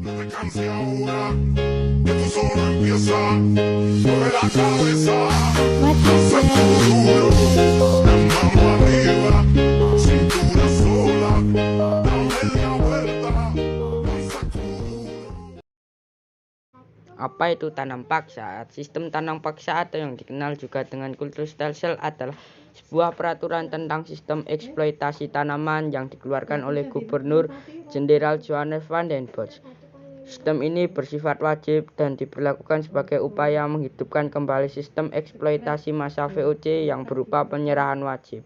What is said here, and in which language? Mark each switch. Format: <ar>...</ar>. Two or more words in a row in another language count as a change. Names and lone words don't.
<es>Descanse ahora, que esto solo empieza. Mueve la cabeza, hacia el futuro. La mano arriba, cintura sola. Dame la vuelta, lanza tu duro.</es> <id>Apa itu tanam paksa? Sistem tanam paksa atau yang dikenal juga dengan kultur</id> <en>stem cell</en> <id>adalah sebuah peraturan tentang sistem eksploitasi tanaman yang dikeluarkan oleh Gubernur Jenderal Johannes van den Bosch. Sistem ini bersifat wajib dan diberlakukan sebagai upaya menghidupkan kembali sistem eksploitasi masa VOC yang berupa penyerahan wajib.</id>